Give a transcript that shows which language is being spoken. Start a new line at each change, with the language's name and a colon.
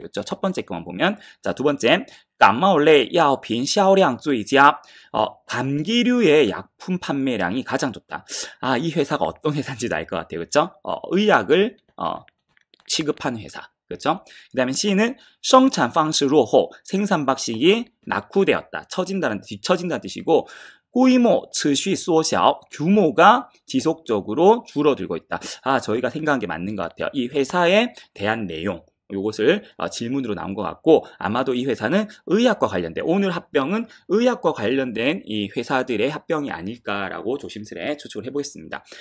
Korean: 그렇죠? 첫 번째 것만 보면. 자, 두 번째.
Chinese: 感冒类药品销量最佳.
Korean: 감기류의 약품 판매량이 가장 좋다. 이 회사가 어떤 회사인지도 알 것 같아요. 그렇죠? 의약을 취급하는 회사. 그렇죠? 그 다음에 C는
Chinese: 生产方式落后.
Korean: 생산 방식이 낙후되었다. 뒤처진다는 뜻이고,
Chinese: 规模持续缩小.
Korean: 규모가 지속적으로 줄어들고 있다. 저희가 생각한 게 맞는 것 같아요. 이 회사에 대한 내용. 요것을 질문으로 나온 것 같고, 아마도 이 회사는 의학과 관련된, 오늘 합병은 의학과 관련된 이 회사들의 합병이 아닐까라고 조심스레 추측을 해보겠습니다.